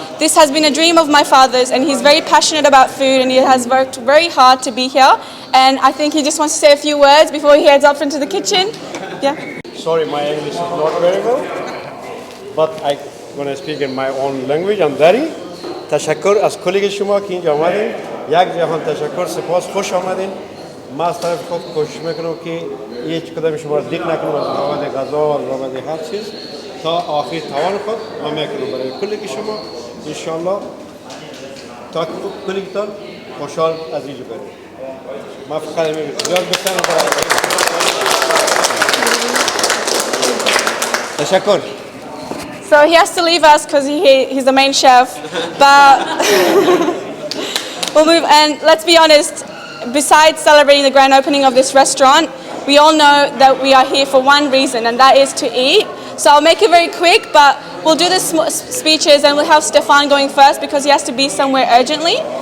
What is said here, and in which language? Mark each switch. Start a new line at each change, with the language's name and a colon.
English: This has been a dream of my father's, and he's very passionate about food, and he has worked very hard to be here. And I think he just wants to say a few words before he heads up into the kitchen. Yeah. Sorry, my English is not very well, but I'm going to speak in my own language. I'm Dari.
Persian: تشکر از کلیگ شما که اینجا آمدین. یک جهان تشکر، سپاس، خوش آمدین. ما از طرف خود کوشش میکنم که هیچ کدام شما را دیق نکنم از بابت غذا و بابت هر چیز تا آخر توان خود ما میکنم برای کلیگ شما. انشالله تا کلیگتان خوشحال از اینجا بریم. ما فقط میگم زیاد بکنم برای تشکر.
English: So he has to leave us because he's the main chef, but we'll move. And let's be honest, besides celebrating the grand opening of this restaurant, we all know that we are here for one reason, and that is to eat. So I'll make it very quick, but we'll do the speeches and we'll have Stefan going first because he has to be somewhere urgently.